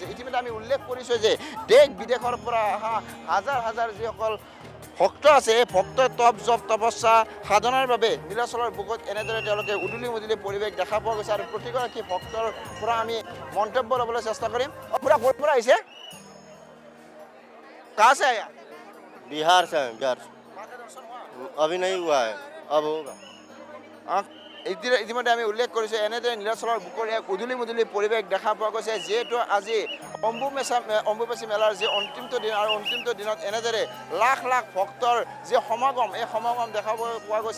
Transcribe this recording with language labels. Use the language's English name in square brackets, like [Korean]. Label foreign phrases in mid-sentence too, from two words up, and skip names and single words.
[Assamese] ইতিমধ্যে আমি উল্লেখ কৰিছোঁ যে দেশ বিদেশৰ পৰা অহা হাজাৰ হাজাৰ যিসকল ভক্ত আছে এই ভক্ত তপ জপ তপস্যা সাধনাৰ বাবে নীলাচলৰ বুকুত এনেদৰে তেওঁলোকে উদুলি মুদুলি পৰিৱেশ দেখা পোৱা গৈছে আৰু প্ৰতিগৰাকী ভক্তৰ পৰা আমি মন্তব্য ল'বলৈ চেষ্টা কৰিম। পুৰা ক'ৰ পৰা আহিছে? [Hindi] कहाँ से आया? बिहार से हैं, बिहार से। अभी नहीं हुआ है, अब होगा। [Assamese] ইতিমধ্যে আমি উল্লেখ কৰিছোঁ এনেদৰে নীলাচলৰ বুকুৰ এক উদুলি মুদুলি পৰিৱেশ দেখা পোৱা গৈছে। যিহেতু আজি অম্বুবাচী মেলাৰ যি অন্তিমটো দিন আৰু অন্তিমটো দিনত এনেদৰে লাখ লাখ ভক্তৰ যি সমাগম এই সমাগম দেখা পোৱা গৈছে।